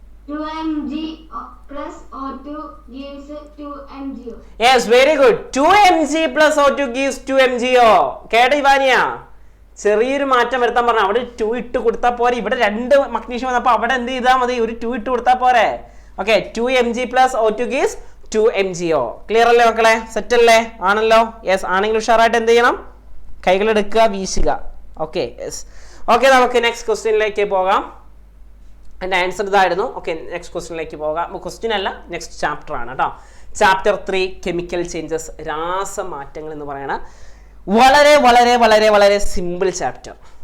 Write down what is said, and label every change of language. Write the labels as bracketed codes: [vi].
[en] 2Mg + O2 gives 2MgO. Yes, very good. 2Mg + O2 gives 2MgO. [ml] കേട്ടോ ഇവാനിയ? ചെറിയൊരു മാറ്റം വരുത്താൻ പറഞ്ഞു. അവിടെ 2 ഇട്ട് കൊടുത്താൽ പോരെ. ഇവിടെ 2 മഗ്നീഷ്യം വന്നപ്പോൾ അവിടെ എന്ത് ചെയ്താൽ മതി? ഒരു 2 ഇട്ട് കൊടുത്താൽ പോരെ. [en] Okay, 2Mg + O2 gives 2MgO. [ml] Clear അല്ലേ മക്കളെ? സെറ്റ് അല്ലേ? ആണല്ലോ. യെസ്, ആണെങ്കിൽ ഉഷാറായിട്ട് എന്ത് ചെയ്യണം? കൈകളെടുക്കുക, വീശുക. Okay, yes. ഓക്കെ, നമുക്ക് നെക്സ്റ്റ് ക്വസ്റ്റ്യനിലേക്ക് പോകാം. എൻ്റെ ആൻസർ ഇതായിരുന്നു. ഓക്കെ, നെക്സ്റ്റ് ക്വസ്റ്റ്യനിലേക്ക് പോകാം. ക്വസ്റ്റ്യൻ അല്ല, നെക്സ്റ്റ് ചാപ്റ്റർ ആണ് കേട്ടോ. ചാപ്റ്റർ 3 കെമിക്കൽ ചേഞ്ചസ്, രാസമാറ്റങ്ങൾ എന്ന് പറയണ വളരെ വളരെ വളരെ വളരെ സിമ്പിൾ ചാപ്റ്റർ.